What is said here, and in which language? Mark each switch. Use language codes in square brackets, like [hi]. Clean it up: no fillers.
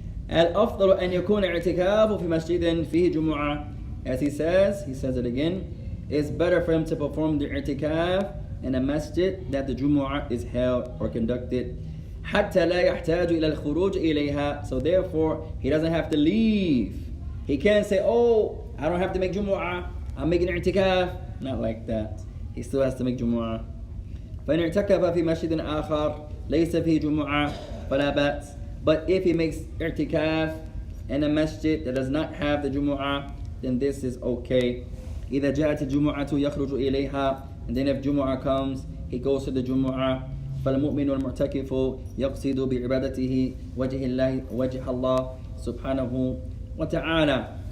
[ar] الأفضل أن يكون اعتكافه في مسجد فيه جمعة, [en] as he says it again, it's better for him to perform the i'tikaf in a masjid that the Jumu'ah is held or conducted. [ar] حتى لا يحتاج إلى الخروج إليها, [en] so therefore he doesn't have to leave. He can't say, oh, I don't have to make Jumu'ah, I'm making i'tikaf. Not like that. He still has to make Jumu'ah. [ar] فإن اعتكف في مسجد آخر ليس فيه جمعة فلا بأس. [en] But if he makes i'tikaf in a masjid that does not have the Jumu'ah, then this is okay. [ar] إذا جاءت الجمعة يخرج إليها, [en] and then if Jumu'ah comes, he goes to the Jumu'ah. [ar] فالمؤمن المعتكف يقصد بعبادته وجه الله سبحانه وتعالى.